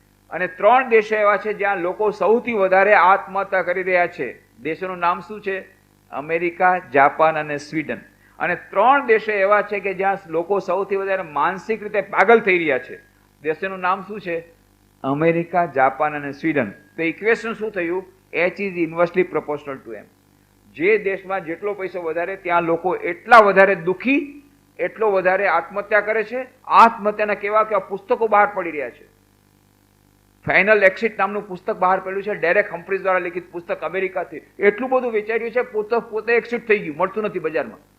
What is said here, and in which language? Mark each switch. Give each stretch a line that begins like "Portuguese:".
Gujarati: અને 3 દેશો એવા છે જ્યાં લોકો સૌથી વધારે આત્મહત્યા કરી રહ્યા છે. દેશોનું નામ શું છે? અમેરિકા, જાપાન અને સ્વીડન. અને 3 દેશો એવા છે કે જ્યાં લોકો સૌથી વધારે માનસિક રીતે પાગલ થઈ રહ્યા છે. દેશોનું નામ શું છે? અમેરિકા, જાપાન અને સ્વીડન. તો ઇક્વેશન શું થયું?
English: H is inversely proportional to M.
Gujarati: જે દેશમાં જેટલો પૈસો વધારે ત્યાં લોકો એટલા વધારે દુઃખી, એટલો વધારે આત્મહત્યા કરે છે. આત્મહત્યાના કેવા કેવા પુસ્તકો બહાર પડી રહ્યા છે. ફાઇનલ એક્સિટ નામનું પુસ્તક બહાર પડ્યું છે, ડેરેક હમ્ફ્રીઝ દ્વારા લિખિત પુસ્તક, અમેરિકાથી. એટલું બધું વેચાઈ રહ્યું છે, પુસ્તક પોતે એક્સિટ થઈ ગયું, મળતું નથી બજારમાં.